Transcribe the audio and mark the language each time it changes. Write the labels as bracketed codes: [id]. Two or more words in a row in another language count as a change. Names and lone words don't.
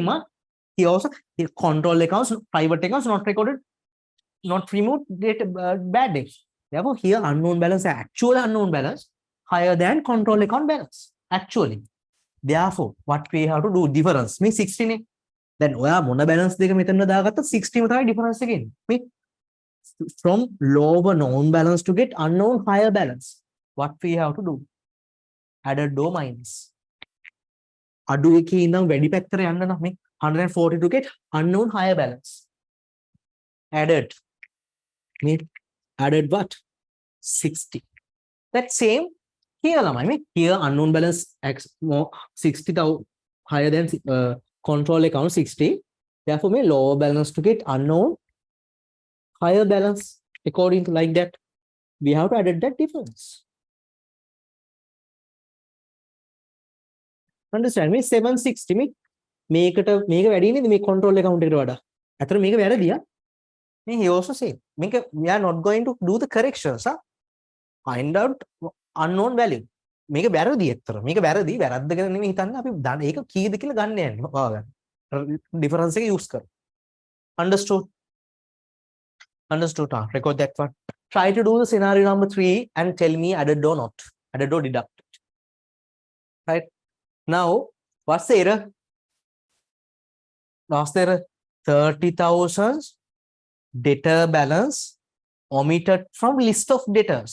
[en] Here also the control accounts, private accounts not recorded, not removed bad debts. Therefore, here unknown balance, actual unknown balance higher than control account balance. Actually, therefore, what we have to do difference 16. [si] Then මොන balance දෙක මෙතන දාගත්තා 60 ම තමයි difference එක එන්නේ. [en] From lower known balance to get unknown higher balance. What we have to do? Added or minus. [si] අඩු එකේ ඉඳන් වැඩි පැත්තට යන්න නම් 140 [en] to get unknown higher balance. Added what? 60. That same Here, here unknown balance X more 60,000 higher than control account 60. Therefore, my lower balance to get unknown higher balance according to like that. We have to add that difference. Understand me? 760 me make it a make a [si] වැඩි නේද මේ [en] control account [si] එකට වඩා. අතන මේක වැරදියා. [en] He also say we are not going to do the corrections. Find out unknown value. [si] මේක වැරදි ඇත්තට. මේක වැරදි වැරද්ද ගැන නෙමෙයි හිතන්නේ අපි ඒක කීයද කියලා ගන්න යන්නේ. හොයාගන්න. ඩිෆරන්ස් එක යූස් කර. [en] Understood? Understood. Record that one. Try to do the scenario number 3 and tell me added or not. Added or deducted. Right? Now, what's the error? What's the error? 30,000 debtor balance omitted from list of debtors.